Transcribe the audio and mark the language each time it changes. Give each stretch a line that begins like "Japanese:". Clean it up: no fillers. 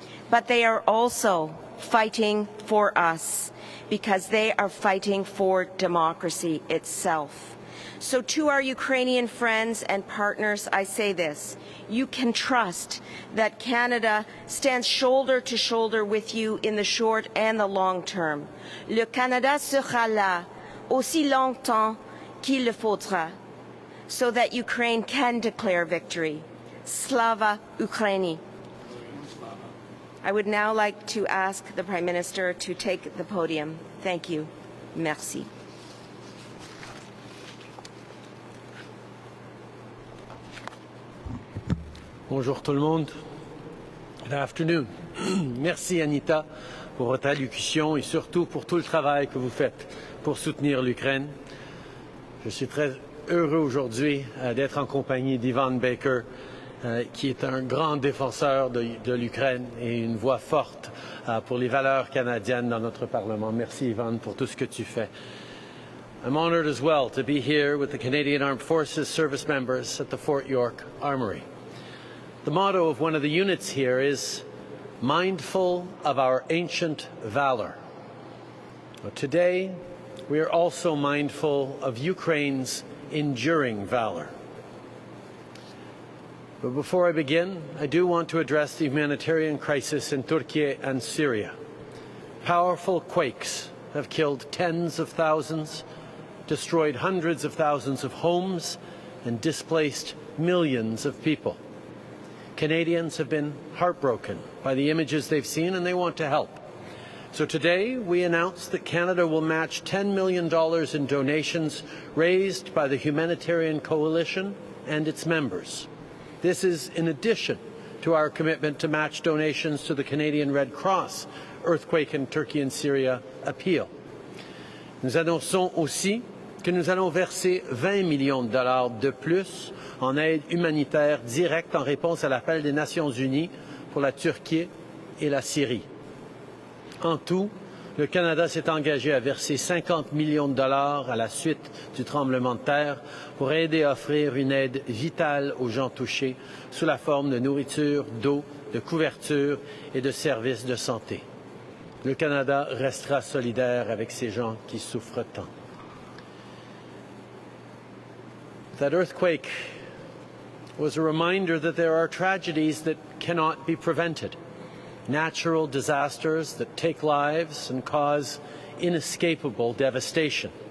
English: But they are also fighting for us, because they are fighting for democracy itself. So to our Ukrainian friends and partners, I say this: you can trust that Canada stands shoulder to shoulder with you in the short and the long term.
French: Le Canada sera là aussi longtemps qu'il le faudra,
English: so that Ukraine can declare victory.
Ukrainian: Slava Ukraini.
English: I would now like to ask the Prime Minister to take the podium. Thank you. Merci.
French: Bonjour tout le monde.
English: Good afternoon.
French: Merci Anita pour votre allocution et surtout pour tout le travail que vous faites pour soutenir l'Ukraine. Je suis très heureux aujourd'hui d'être en compagnie d'Ivan Baker, qui est un grand défenseur de l'Ukraine et une voix forte pour les valeurs canadiennes dans notre Parlement. Merci Ivan pour tout ce que tu fais.
English: I'm honored as well to be here with the Canadian Armed Forces service members at the Fort York Armory. The motto of one of the units here is mindful of our ancient valor. But today, we are also mindful of Ukraine's enduring valor. But before I begin, I do want to address the humanitarian crisis in Turkey and Syria. Powerful quakes have killed tens of thousands, destroyed hundreds of thousands of homes, and displaced millions of people. Canadians have been heartbroken by the images they've seen, and they want to help. So today, we announced that Canada will match $10 million in donations raised by the Humanitarian Coalition and its members. This is in addition to our commitment to match donations to the Canadian Red Cross Earthquake in Turkey and Syria Appeal.
French: Nous annonçons aussi que nous allons verser 20 millions de dollars de plus en aide humanitaire directe en réponse à l'appel des Nations Unies pour la Turquie et la Syrie. En tout, le Canada s'est engagé à verser 50 millions de dollars à la suite du tremblement de terre pour aider à offrir une aide vitale aux gens touchés sous la forme de nourriture, d'eau, de couverture et de services de santé. Le Canada restera solidaire avec ces gens qui souffrent tant.
English: That earthquake was a reminder that there are tragedies that cannot be prevented. Natural disasters that take lives and cause inescapable devastation.